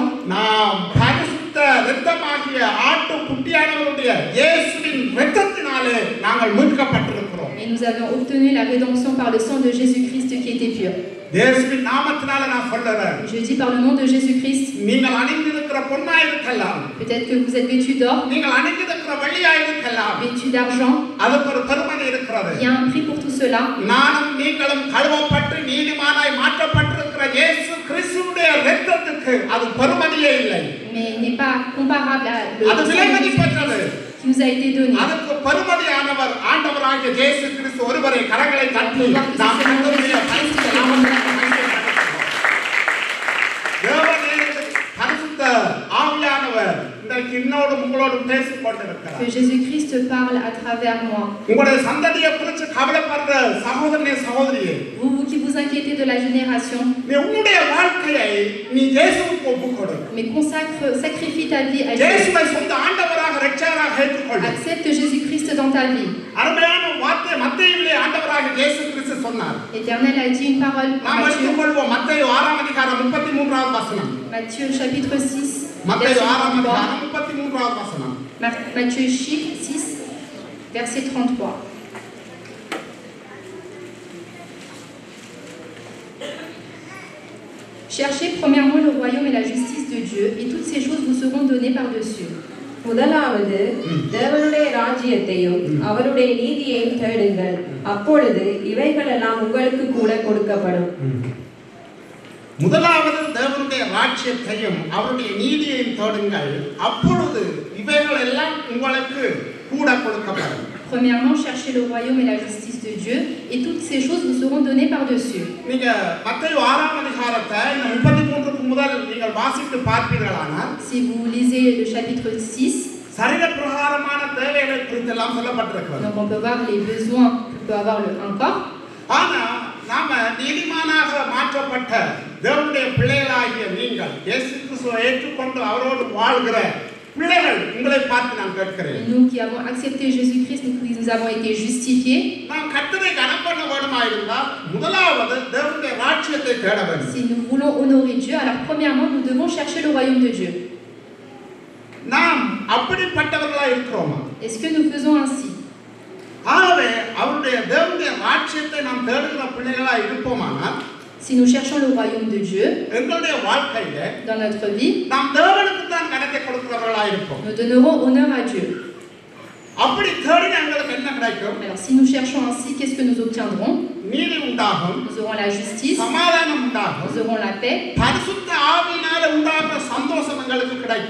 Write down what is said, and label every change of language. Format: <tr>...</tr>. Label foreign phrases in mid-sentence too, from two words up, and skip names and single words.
<ta>நாம் பரிசுத்த இரத்தமாகிய ஆட்டு குட்டியானவருடைய இயேசுவின் இரத்தத்தினாலே நாங்கள் மீட்கப்பட்டிருக்கிறோம்.</ta> <fr>mais nous avons obtenu la rédemption par le sang de Jésus-Christ qui était pur.</fr> <ta>இயேசுவின் நாமத்தினால நான் சொல்றேன்,</ta> <fr>Je dis par le nom de Jésus-Christ,</fr> <ta>நீங்கள் அணிந்திருக்கிற பொன்னாய் இருக்கலாம்,</ta> <fr>peut-être que vous êtes vêtus d'or,</fr> <ta>நீங்கள் அணிந்திருக்கிற வெள்ளியாய் இருக்கலாம்,</ta> <fr>vêtus d'argent,</fr> <ta>அதுக்கு ஒரு பெருமதி இருக்கிறது.</ta> <fr>il y a un prix pour tout cela.</fr> <ta>நானும் நீங்களும் கழுவப்பட்டு நீதிமானாய் மாற்றப்பட்டிருக்கிற இயேசு கிறிஸ்துவுடைய இரத்தத்துக்கு அது பெருமதியே இல்லை.</ta> <fr>Mais il n'est pas comparable à</fr> <ta>அது</ta> <fr>le</fr> <ta>விலை</ta> <fr>sang</fr> <ta>மதிப்பற்றது.</ta> <fr>qui nous a été donné.</fr> <ta>அதுக்கு பெருமதியானவர் ஆண்டவராகிய இயேசு கிறிஸ்து ஒருவரை கரங்களை தட்டி நாம் கர்த்தருடைய பரிசுத்த நாமத்தை தேவனே பரிசுத்த ஆவியானவர் இன்றைக்கு இன்னோடு உங்களோடு பேசிக் கொண்டிருக்கிறார்.</ta> <fr>Que Jésus-Christ parle à travers moi.</fr> <ta>உங்களுடைய சந்ததியை குறித்து கவலைப்படுற சகோதரனே சகோதரியே,</ta> <fr>Vous qui vous inquiétez de la génération,</fr> <ta>நீ உன்னுடைய வாழ்க்கையை நீ இயேசுவுக்கு ஒப்புக்கொடு.</ta> <fr>mais sacrifie ta vie à Dieu.</fr> <ta>இயேசுவை சொந்த ஆண்டவராக இரட்சகராக ஏற்றுக்கொள்.</ta> <fr>Accepte Jésus-Christ dans ta vie.</fr> <ta>அருமையான வார்த்தை மத்தேயுவிலே ஆண்டவராக இயேசு கிறிஸ்து சொன்னார்.</ta> <fr>L'Éternel a dit une parole dans</fr> <ta>நாம்</ta> <fr>Matthieu,</fr> <ta>எடுத்துக்கொள்வோம் மத்தேயு 6ஆம் அதிகாரம் 33ஆவது வசனம்.</ta> <fr>Matthieu chapitre 6,</fr> <ta>மத்தேயு</ta> <fr>verset</fr> <ta>6ஆம்</ta> <fr>33.</fr> <ta>அதிகாரம் 33ஆவது வசனம்.</ta> <fr>Matthieu 6, verset 33. Cherchez premièrement le royaume et la justice de Dieu, et toutes ces choses vous seront données par-dessus.</fr> <ta>முதலாவது தேவனுடைய ராஜ்யத்தையும் அவருடைய நீதியையும் தேடுங்கள், அப்பொழுது இவைகளெல்லாம் உங்களுக்கு கூட கொடுக்கப்படும். முதலாவது தேவனுடைய ராஜ்யத்தையும் அவருடைய நீதியையும் தேடுங்கள், அப்பொழுது இவைகள் எல்லாம் உங்களுக்கு கூட கொடுக்கப்படும்.</ta> <fr>Premièrement, cherchez le royaume et la justice de Dieu, et toutes ces choses vous seront données par-dessus.</fr> <ta>நீங்க மத்தேயு 6ஆம் அதிகாரத்தை இந்த 33க்கு முதல் நீங்கள் வாசித்து பார்ப்பீர்களானால்,</ta> <fr>Si vous lisez le chapitre 6,</fr> <ta>சரீர பிரகாரமான தேவைகளை குறித்து எல்லாம் சொல்லப்பட்டிருக்கிறது.</ta> <fr>donc on peut voir les besoins que peut avoir un corps.</fr> <ta>ஆனா நாம நீதிமானாக மாற்றப்பட்ட தேவனுடைய பிள்ளைகளாகிய நீங்கள் இயேசு கிறிஸ்துவை ஏற்றுக்கொண்டு அவரோடு வாழ்கிற பிள்ளைகள் உங்களை பார்த்து நான் கேட்கிறேன்.</ta> <fr>Et nous qui avons accepté Jésus-Christ, nous qui nous avons été justifiés,</fr> <ta>நாம் கர்த்தரை கனம் பண்ண வேண்டுமாயிருந்தால் முதலாவது தேவனுடைய ராஜ்யத்தை தேட வேண்டும்.</ta> <fr>si nous voulons honorer Dieu, alors premièrement, nous devons chercher le royaume de Dieu.</fr> <ta>நாம் அப்படிப்பட்டவர்களா இருக்கிறோமா?</ta> <fr>Est-ce que nous faisons ainsi?</fr> <ta>ஆகவே அவருடைய தேவனுடைய ராஜ்யத்தை நாம் தேடுகிற பிள்ளைகளா இருப்போமானால்</ta> <fr>Si nous cherchons le royaume de Dieu</fr> <ta>எங்களுடைய வாழ்க்கையில</ta> <fr>dans notre vie,</fr> <ta>நாம் தேவனுக்கு தான் கணக்கை கொடுக்கிறவர்களா இருப்போம்.</ta> <fr>nous donnerons honneur à Dieu.</fr> <ta>அப்படி தேடினா எங்களுக்கு என்ன கிடைக்கும்?</ta> <fr>Alors si nous cherchons ainsi, qu'est-ce que nous obtiendrons?</fr> <ta>நீதி உண்டாகும்,</ta> <fr>Nous aurons la justice,</fr> <ta>சமாதானம் உண்டாகும்,</ta> <fr>nous aurons la paix,</fr> <ta>பரிசுத்த ஆவியினால உண்டாகிற சந்தோஷம் எங்களுக்கு கிடைக்கும்.</ta>